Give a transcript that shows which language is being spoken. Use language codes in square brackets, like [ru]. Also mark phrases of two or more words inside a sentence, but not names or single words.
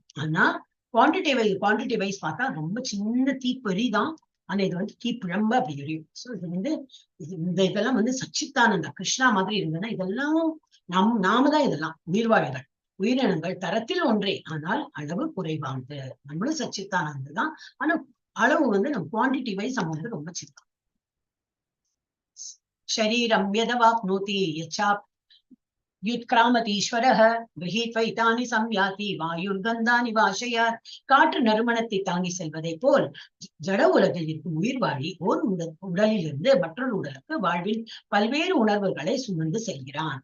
[ta] ஆனா [en] quantity wise [ta] பார்த்தா ரொம்ப சின்ன தீப்பொறி தான், ஆனா இது வந்து தீப்பிழம்ப அப்படி எரியும். சோ இது வந்து இதெல்லாம் வந்து சச்சித்தானந்த கிருஷ்ணா மாதிரி இருந்ததுன்னா இதெல்லாம் நாம தான் இதெல்லாம் உயிர்வாழிகள். உயிரினங்கள் தரத்தில் ஒன்றே, ஆனால் அளவு குறைவானது. நம்மளும் சச்சித்தானது தான், ஆனா அளவு வந்து நம்ம [en] quantity wise [ta] நம்ம வந்து ரொம்ப சித்தம். [sa] शरीरं यदवाप्नोति यच्चाप् युत्क्रामतीश्वरः गृहीत्वैतानि संयाति वायुर्गन्धानि वाशयात्. [ta] காற்று நறுமணத்தை தாங்கி செல்வதை போல் ஜட உலகில் இருக்கும் உயிர் வாழி ஓர் உடலில் இருந்து மற்றொரு உடலுக்கு வாழ்வில் பல்வேறு உணர்வுகளை சுமந்து செல்கிறான்.